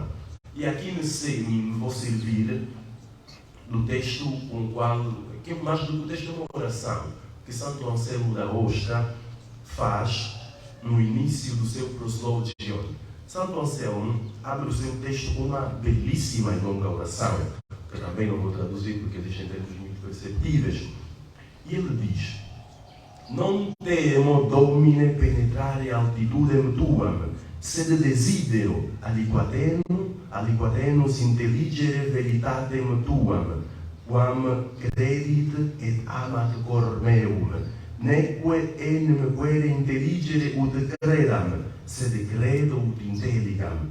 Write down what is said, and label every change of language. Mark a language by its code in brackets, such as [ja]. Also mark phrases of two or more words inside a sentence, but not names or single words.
[pt] E aqui me vou servir do texto com o qual, que é mais do que o texto, é uma oração que Santo Anselmo da Ostra faz no início do seu Proslogion. Santo Anselmo abre o seu texto com uma belíssima e longa oração, que também não vou traduzir porque existe em termos muito perceptíveis. E ele diz: [la] Non temo, Domine, penetrare altitudem tuam, sed desidero aliquatenus intelligere veritatem tuam, quam credit et amat cor meum, neque enim quere intelligere ut credam, sed credo ut intelligam.